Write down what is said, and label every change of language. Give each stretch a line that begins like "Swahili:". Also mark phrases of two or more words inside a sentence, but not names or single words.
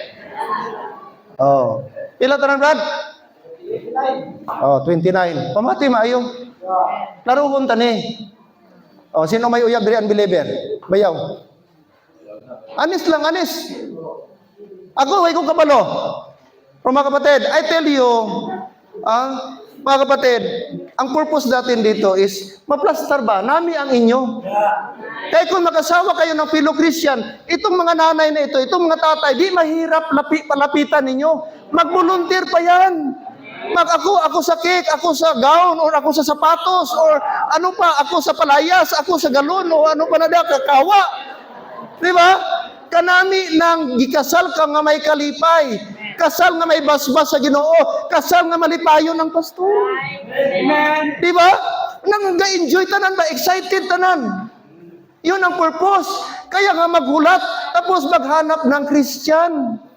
Hiligaynon: Oh. Pila tanan, Brad? Oh, 29. Pamati maayo. Laro kong tani. Oh, sino may uyab diri unbeliever? Bayaw. Anis lang, anis. Ako, way kong kabalo. Pero mga kapatid,
English: I tell you,
Filipino: mga kapatid, ang purpose natin dito is, maplastar ba?
Hiligaynon: Nami ang inyo.
Filipino: Kaya kung makasawa kayo ng
English: fellow Christian,
Filipino: itong mga nanay na ito, itong mga tatay, di mahirap palapitan ninyo. Mag-volunteer pa yan.
Hiligaynon: Ako sa cake, ako sa gown, or ako sa sapatos, or ano pa, ako sa palayas, ako sa galon, o ano pa na da, kakawa.
Filipino: Di ba?
Hiligaynon: Kanami nang gikasal ka nga may kalipay, kasal nga may basbas sa Ginoo, kasal nga malipayon ng pastor. Amen. Di ba? Nang ga-enjoy tanan ba?
Filipino: Excited tanan. Yun ang purpose. Kaya nga maghulat, tapos maghanap ng Christian.